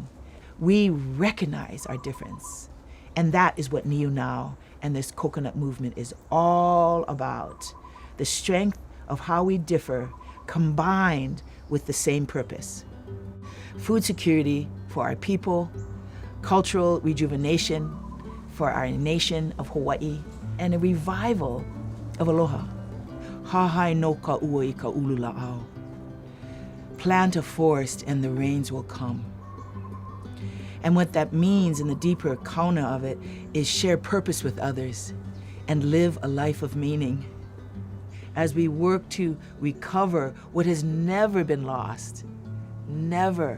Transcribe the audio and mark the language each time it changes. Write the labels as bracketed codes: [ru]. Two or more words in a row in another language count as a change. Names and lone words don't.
[en] We recognize our difference, and that is what Niu Now and this coconut movement is all about. The strength of how we differ combined with the same purpose. Food security for our people, cultural rejuvenation for our nation of Hawaii, and a revival of Aloha. [haw] Hahai no ka ua I ka ulu la'au. [en] Plant a forest and the rains will come. And what that means in the deeper kauna of it is share purpose with others and live a life of meaning. As we work to recover what has never been lost, never.